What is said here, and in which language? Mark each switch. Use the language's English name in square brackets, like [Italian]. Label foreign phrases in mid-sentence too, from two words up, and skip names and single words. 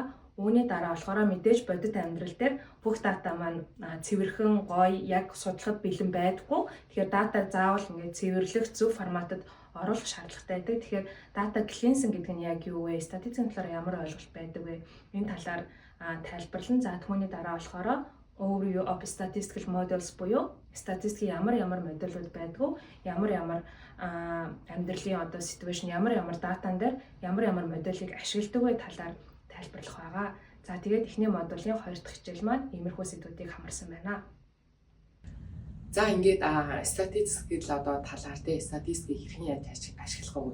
[Mongolian] Үүний дараа болохоор мэдээж бодит амьдрал дээр бүх дата маань цэвэрхэн гоё яг судлахад бэлэн байдаггүй. Тэгэхээр датаг заавал ингээд цэвэрлэх зөв форматад оруулах шаардлагатай байдаг. Тэгэхээр [English] data cleansing [Mongolian] гэдэг нь яг юу вэ? Статистикийн талаар ямар ойлголт байдаг вэ? Энэ талаар тайлбарлан. За түүний дараа болохоор [English] overview of statistical models [Mongolian] буюу статистикийн ямар модулууд байдгүй, ямар амьдралын одоо situation, ямар датан дээр ямар модулийг ашигладаг вэ талаар тайлбарлах байгаа. За тэгээд эхний модулийн 2 дахь хичээл маань иймэрхүү сэдвүүдийг хамарсан байна. За ингээд статистик л одоо талаар те статистикийг хэрхэн яаж ашиглах вэ?